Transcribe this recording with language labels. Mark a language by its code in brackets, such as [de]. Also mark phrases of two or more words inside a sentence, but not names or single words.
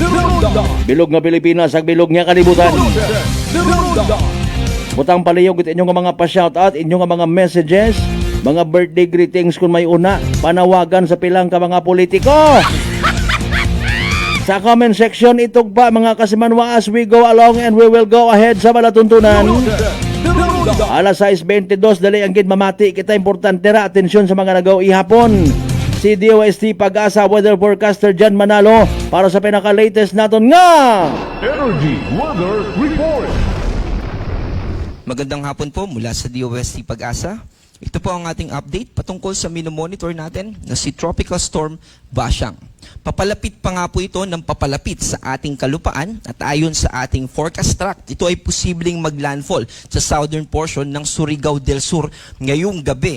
[krj] Bilog nga Pilipinas ag bilog nga kalibutan. Butang paliyog it inyong mga pa-shoutout, inyong mga messages, mga [en] birthday greetings [krj] kung may una, panawagan sa pilang ka mga politiko. Sa [en] comment section [krj] itog pa mga kasimanwa [en] as we go along and we will go ahead [krj] sa malatuntunan. Alas 6:22 dali ang gid mamati kita importante ra atensyon sa mga nagaw ihapon. Si DOST Pag-asa [en] weather forecaster [krj] Jan Manalo para sa pinaka-latest naton nga Energy Weather Report. [tl] Magandang hapon po mula sa DOST Pag-asa. Ito po ang ating update patungkol sa minomonitor natin na si Tropical Storm Bashang. Papalapit pa nga po ito ng papalapit sa ating kalupaan at ayon sa ating forecast track, ito ay posibleng maglandfall sa [en] southern portion [tl] ng Surigao del Sur ngayong gabi.